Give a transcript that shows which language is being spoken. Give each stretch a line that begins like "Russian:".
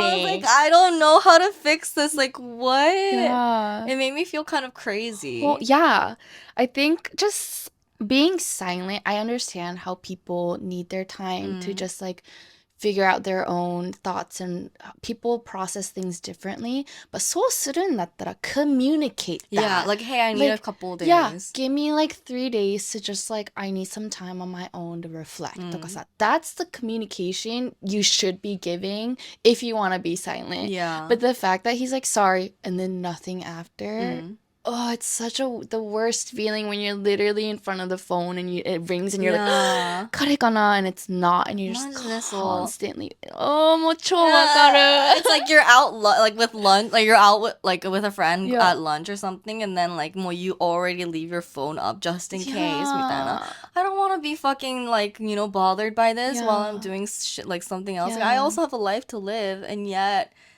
English: I was like, I don't know how to fix this. Like, what? Yeah. It made me feel kind of crazy. Well, yeah. I think just being silent, I understand how people need their time to just like figure out their own thoughts, and people process things differently. But
Japanese: そうするんだったら
English: communicate Yeah, that. like, hey, I need a couple Yeah, days. give me like 3 days to just like, I need some time on my own to reflect.
Japanese: とかさ、
English: that's the communication you should be giving if you want to be silent. Yeah. But the fact that he's like, sorry, and then nothing after. Oh, it's such the worst feeling when you're literally in front of the phone and it rings and you're Yeah. like,
Japanese: 彼かな?
English: And it's not, and you're just
Japanese: マジでそう。
English: constantly, oh,
Japanese: もう超わかる.
English: It's like you're out like with lunch, like you're out with with a friend Yeah. at lunch or something, and then like you already leave your phone up just in case.
Japanese: みたいな.
English: I don't want to be fucking like bothered by this while I'm doing shit like something else. Like, I also have a life to live, and yet.